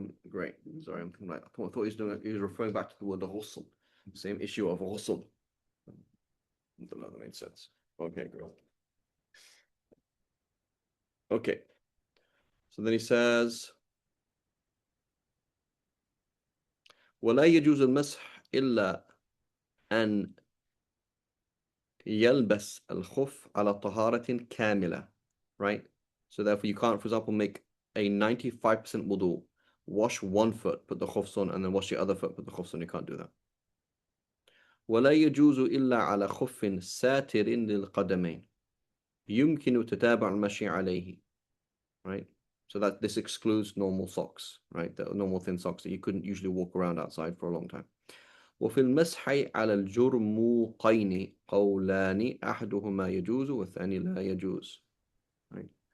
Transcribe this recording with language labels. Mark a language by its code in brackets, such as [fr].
[en] Great. Sorry, I'm like, I thought he was referring back to the word ghusl, same issue of ghusl. I don't know, that made sense. Okay, great. Okay. [ar] So then he says, ولا يجوز المسح إلا أن يلبس الخف على طهارة كاملة, [en] right? So therefore you can't, for example, make a 95% wudu, wash one foot, put the khufs on, and then wash the other foot, put the khufs on. You can't do that. [ar] ولا يجوز إلا على خف ساتر للقدمين يمكن تتابع المشي عليه, [en] right? So that this excludes normal socks, right? The normal thin socks that you couldn't usually walk around outside for a long time. [ar] وفي المسح على الجرموقين قولان أحدهما يجوز والثاني لا يجوز, [en] right?